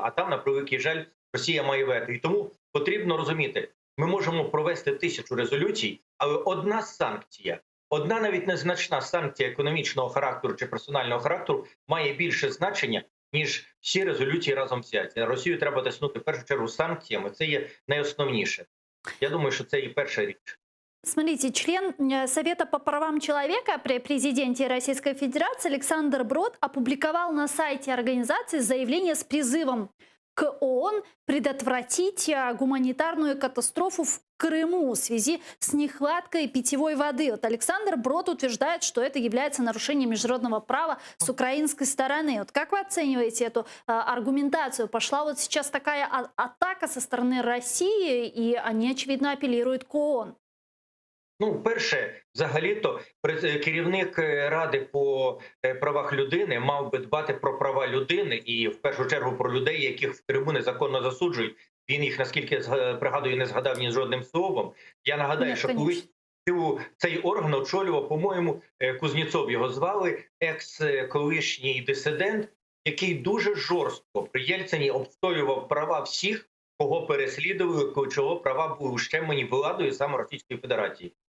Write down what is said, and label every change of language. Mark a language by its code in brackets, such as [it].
[uk] А там, на превеликий жаль, Росія має вето. І тому потрібно розуміти, ми можемо провести 1000 резолюцій, але одна санкція, одна навіть незначна санкція економічного характеру чи персонального характеру має більше значення, ніж всі резолюції разом взяті. Росію треба тиснути в першу чергу санкціями. Це є найосновніше. [ru] Я думаю, что это и первая речь. Смотрите, член Совета по правам человека при президенте Российской Федерации Александр Брод опубликовал на сайте организации заявление с призывом к ООН предотвратить гуманитарную катастрофу в Крыму в связи с нехваткой питьевой воды. Вот Александр Брод утверждает, что это является нарушением международного права с украинской стороны. Вот как вы оцениваете эту аргументацию? Пошла вот сейчас такая атака со стороны России, и они, очевидно, апеллируют к ООН. [uk] Ну, перше, взагалі-то, керівник Ради по правах людини мав би дбати про права людини і, в першу чергу, про людей, яких в Криму незаконно засуджують. Він їх, наскільки пригадую, не згадав ні жодним словом. Я нагадаю, [ru] Нет, [uk] що [ru] конечно. [uk] колись цей орган очолював, по-моєму, Кузнєцов його звали, екс-колишній дисидент, який дуже жорстко при Єльцині обстоював права всіх, кого переслідували, чого права були ущемлені владою саме Російської Федерації.